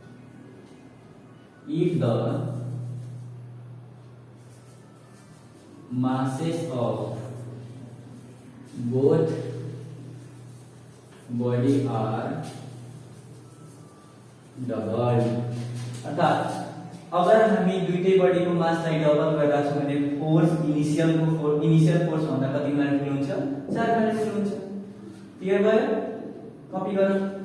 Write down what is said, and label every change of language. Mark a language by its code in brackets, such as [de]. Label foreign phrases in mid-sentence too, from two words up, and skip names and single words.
[en] if the masses of both body are doubled. [ne] अर्थात अगर हामी दुईटै बडीको मासलाई डबल गरेका छौं भने [en] force initial force [ne] भन्दा कति गुणा ठूलो हुन्छ? 4 गुणा ठूलो हुन्छ। क्लियर भयो? कपी गरौँ।